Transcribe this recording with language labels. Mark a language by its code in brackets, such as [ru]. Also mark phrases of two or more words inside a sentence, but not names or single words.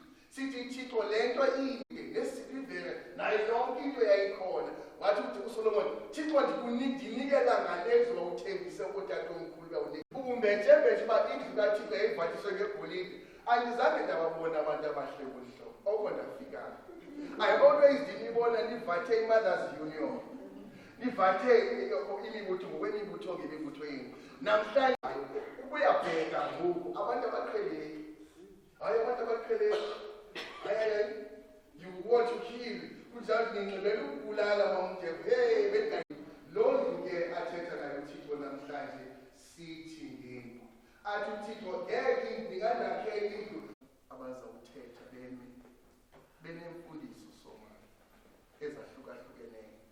[xh] Sithi Thixo lento inde nesipivele nayo yonke into yayikhona. Wathi uSolomon, Thixo ndikunikela ngalezo uthembise kotatomkhulu kawunika. Umbethe uba indlu kaThixo yayivathiswe ngegolide. Andizange ndababona abantu abahle kulihlobo. Oko ndafikanga. [en] I always [xh] ndinibona nivathe i-Mothers Union. Nivathe imibutho ngokwemibutho ngemibutho yenu. Namhlanje ubuyabheka ngoku abantu abaqheleyo. Hayi abantu abaqheleyo. [en] You want to kill. [xh] Kunjalo ningcebela ukubulala bamthetho. Hey bengani. Lo ke athetha nayo uThixo namhlanje sithi ngeni. Athi uThixo ngeke ndinganakhe indlu abazawuthetha benemfundiso somali ezahlukahlukeneyo.